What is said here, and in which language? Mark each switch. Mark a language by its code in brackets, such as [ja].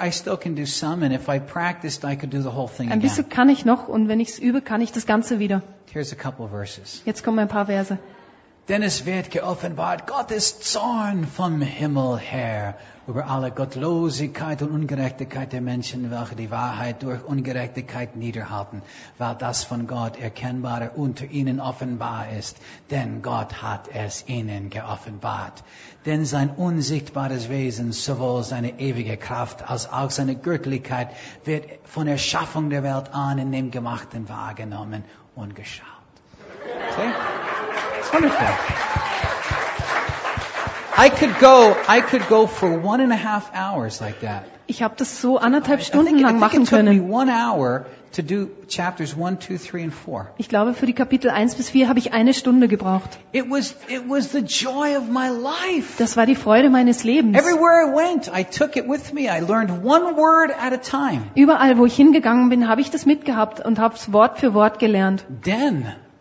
[en] I still can do some, and if I practiced, I could do the whole thing again. [de] Ein bisschen kann ich noch, und wenn ich es übe, kann ich das Ganze wieder. [en] Here's a couple of verses. [de] Jetzt kommen ein paar Verse. Denn es wird geoffenbart Gottes Zorn vom Himmel her über alle Gottlosigkeit und Ungerechtigkeit der Menschen, welche die Wahrheit durch Ungerechtigkeit niederhalten, weil das von Gott Erkennbare unter ihnen offenbar ist. Denn Gott hat es ihnen geoffenbart. Denn sein unsichtbares Wesen, sowohl seine ewige Kraft als auch seine Göttlichkeit, wird von der Schaffung der Welt an in dem Gemachten wahrgenommen und geschaut. [en] See? Wonderful. I could go for 1.5 hours like that. [de] Ich habe das so anderthalb Stunden lang machen können. [en] I think it took me 1 hour to do chapters 1, 2, 3, and 4. [de] Ich glaube, für die Kapitel 1 bis 4 habe ich eine Stunde gebraucht. [en] It was the joy of my life. [de] Das war die Freude meines Lebens. [en] Everywhere I went, I took it with me. I learned one word at a time. [de] Überall, wo ich hingegangen bin, habe ich das mitgehabt und habe es Wort für Wort gelernt. [en] Then.